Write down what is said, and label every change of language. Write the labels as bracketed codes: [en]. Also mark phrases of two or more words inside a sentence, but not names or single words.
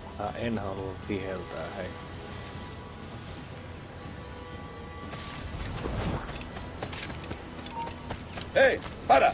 [fi] en halua viheltää, hei. [es] ¡Eh! ¡Para!